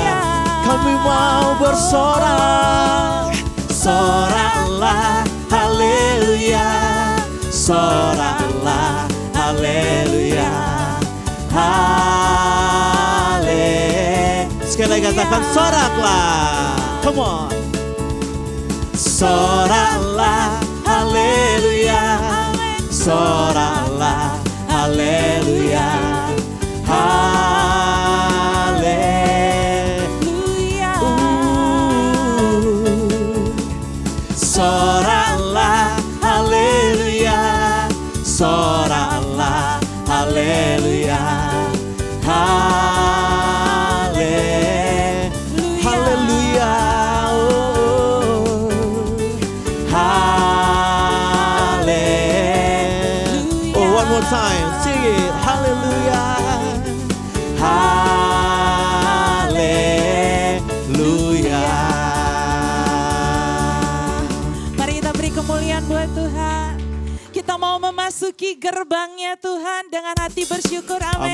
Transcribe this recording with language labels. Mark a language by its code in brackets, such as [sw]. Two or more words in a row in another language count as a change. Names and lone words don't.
[id] Kami mau bersorak. Soralah, haleluya. Soralah, haleluya. Sekali lagi katakan soraklah. [en] Come on. [id] Soralah, haleluya. Soralah, haleluya. Haleluya. Soralah, haleluya. Soralah, haleluya. Haleluya. [en] One more time, sing it, hallelujah, hallelujah. [id] Mari kita beri kemuliaan buat Tuhan. Kita mau memasuki gerbangnya Tuhan dengan hati bersyukur, amin.